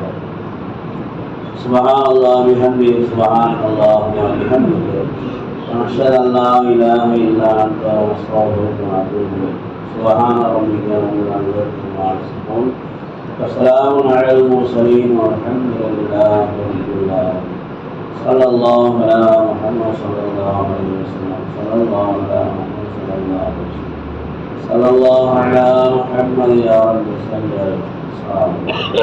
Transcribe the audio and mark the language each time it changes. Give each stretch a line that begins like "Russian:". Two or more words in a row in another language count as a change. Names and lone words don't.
Arabic: سبحان الله وبحمده، سبحان الله وبحمده، أشهد أن لا إله إلا أنت أستغفرك وأتوب إليك. سبحان ربك رب العزة عما يصفون، وسلام على المرسلين، والحمد لله رب العالمين. صلى الله على محمد صلى الله عليه وسلم صلى الله على محمد صلى الله عليه وسلم صلى الله على محمد يا رب صل على